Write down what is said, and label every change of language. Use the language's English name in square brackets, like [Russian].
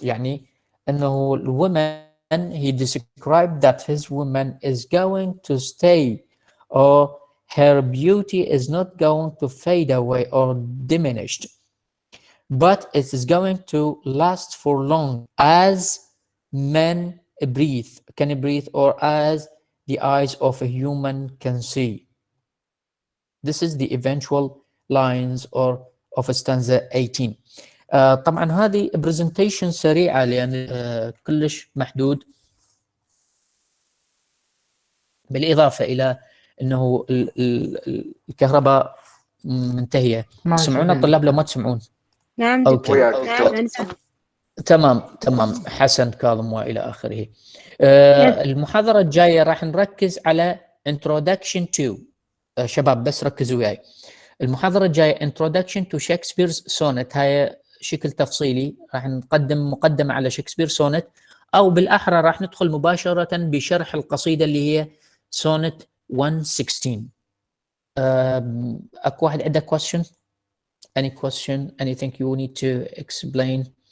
[Arabic] يعني أنه [English] الwoman, he described that his woman is going to stay, or her beauty is not going to fade away or diminished, but it is going to last for long as men can breathe, or as the eyes of a human can see. This is the eventual lines or of stanza 18. [Arabic] طبعا هذه presentation سريعة لأن كلش محدود، بالإضافة إلى أنه الكهرباء منتهية. تسمعون الطلاب لو ما تسمعون؟ نعم أوكي. وياك نعم دكتور. نسمع. تمام حسن كاظم والى اخره. المحاضره الجايه راح نركز على [English] introduction to [Arabic] شباب بس ركزوا وياي. المحاضره الجايه [English] introduction to Shakespeare's sonnet، [Arabic] هاي شكل تفصيلي راح نقدم مقدمه على شكسبير سونت، او بالاحرى راح ندخل مباشره بشرح القصيده اللي هي sonnet 116. اكو واحد عنده [English] question؟ any question, anything you need to explain؟